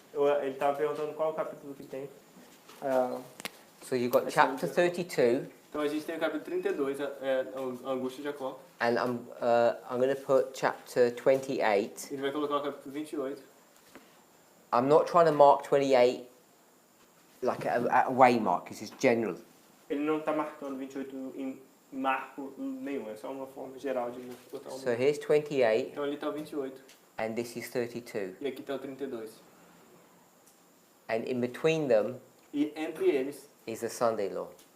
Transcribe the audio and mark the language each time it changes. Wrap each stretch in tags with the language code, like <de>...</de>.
<pt>Ele estava perguntando qual capítulo que tem.</pt> <en>So you've got chapter 32,</en> <pt>Então a gente tem o capítulo 32, a angústia de Jacó.</pt> <en>and I'm going to put chapter 28.</en> <pt>Ele vai colocar o capítulo 28.</pt> <en>I'm not trying to mark 28 like a waymark, because it's general.</en> <pt>Ele não está marcando 28 em marco nenhum, é só uma forma geral de botar um</pt> <en>So here's 28,</en> <pt>Então ali está o 28</pt> <en>and this is 32.</en> <pt>e aqui está o 32.</pt> <en>And in between them</en> <pt>E entre eles</pt> <en>is the Sunday law.</en>